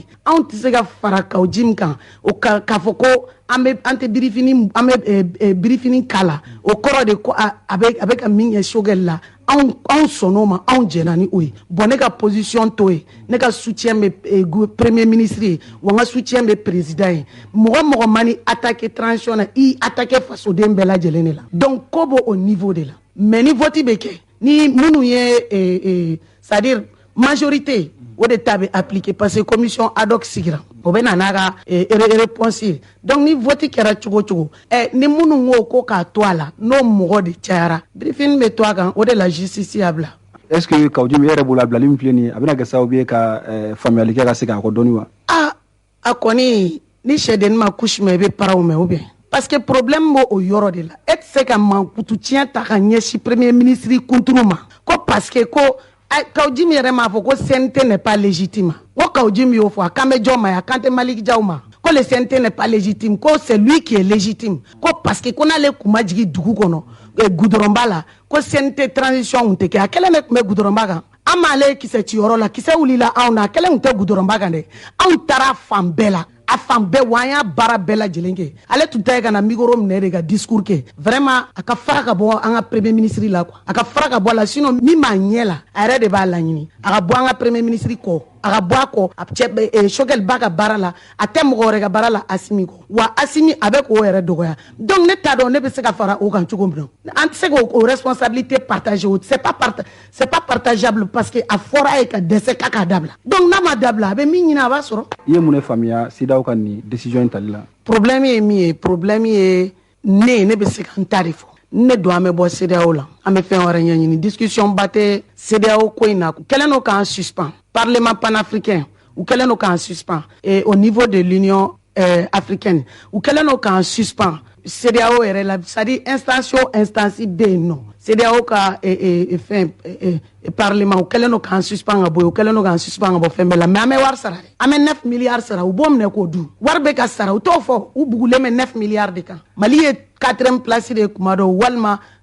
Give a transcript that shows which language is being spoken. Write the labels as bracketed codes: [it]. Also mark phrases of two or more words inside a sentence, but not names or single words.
[bm] An tɛ se ka fara Kawo Jim kan o k'a fɔ ko an tɛ birifini kala, o kɔrɔ de ko a bɛ ka min kɛ Shogɛl la, anw sɔnn'o ma, anw jɛna ni o ye. Bon ne ka position to ye, ne ka soutien bɛ [fr] premier ministre [bm] ye, wa n ka soutien bɛ président ye. Mɔgɔ mani attaquer transition na, i attaquer fasoden bɛɛ lajɛlen de la. Donc ko b'o niveau de la. Mais ni vote bɛ kɛ, ni minnu ye [fr] c'est-à-dire majorité [bm] o de ta bɛ appliquer parce que [fr] commission ad hoc [bm] sigira. o bɛ na n'a ka réponse ye donc ni vote kɛra cogo cogo ni minnu ko ko k'a to a la n'o mɔgɔ de cayara briefing bɛ to a kan o de la justice y'a bila. est ce que Kawujimi yɛrɛ bolo a bilali min filɛ nin ye a bɛna kɛ sababu ye ka faamuyali kɛ ka se k'a kɔ dɔɔni wa. a kɔni ni sɛdennin ma couche mɛn i bɛ paraw mɛn ou bien parce que problème b'o o yɔrɔ de la e tɛ se ka mankutu tiɲɛ ta ka ɲɛsin [fr] premier ministre [bm] kunturu ma ko parce que ko Kawujimi yɛrɛ m'a fɔ ko [fr] CNT n'est pas légitime [bm] ko Kawujimi y'o fɔ a kan bɛ jɔn ma a kan tɛ Maliki Jaw ma ko [fr] le CNT n'est pas légitime [bm] ko [fr] c'est lui qui est légitime [bm] ko parce que ko n'ale kun ma jigin dugu kɔnɔ goudronba la ko CNT transition kun tɛ kɛ a kɛlen de kun bɛ goudronba kan an m'ale kisɛ ci yɔrɔ la kisɛ wulila anw na a kɛlen kun tɛ goudronba kan dɛ anw taara fan bɛɛ la a fan bɛɛ wa an y'a baara bɛɛ lajɛlen kɛ ale tun ta ye ka na micro minɛ de ka discours kɛ vraiment a ka fara ka bɔ an ka [fr] premier ministre [bm] la quoi a ka fara ka bɔ a la sinon min b'a ɲɛ la a yɛrɛ de b'a laɲini a ka bɔ an ka [fr] premier ministre [bm] kɔ a ka bɔ a kɔ a cɛ Choguel ba ka baara la a tɛ mɔgɔ wɛrɛ ka baara la Asimi kɔ wa Asimi a bɛ k'o yɛrɛ dɔgɔya donc ne t'a dɔn ne bɛ se ka fara o kan cogo min na an tɛ se k'o [fr] responsabilité partager [bm] o [fr] c'est pas partageable [bm] parce que a fɔra ye ka dɛsɛ k'a dabila donc n'a ma dabila a bɛ min ɲini a b'a sɔrɔ. I ye mun de faamuya CEDEAO ka nin décision in tali la. problème ye min ye problème ye ne bɛ se ka n ta de fɔ ne don an bɛ bɔ CEDEAO la an bɛ fɛn wɛrɛ ɲɛɲini discussion ba tɛ CEDEAO ko in na kɛlen don k'an suspend [fr] parlement panafricain [bm] u kɛlen don k'an suspend [fr] au niveau de l'union africaine [bm] u kɛlen don k'an suspend CEDEAO yɛrɛ la [fr] c'est-à-dire instance [bm] bɛ yen nɔ CEDEAO ka fɛn parlement u kɛlen don k'an suspend ka bɔ yen u kɛlen don k'an suspend ka bɔ fɛn bɛɛ la mais an bɛ wari sara dɛ an bɛ 9 milliards sara u b'o minɛ k'o dun wari bɛ ka sara u t'o fɔ u bugulen bɛ 9 milliards de kan Mali ye 4e place de ye kuma dɔ walima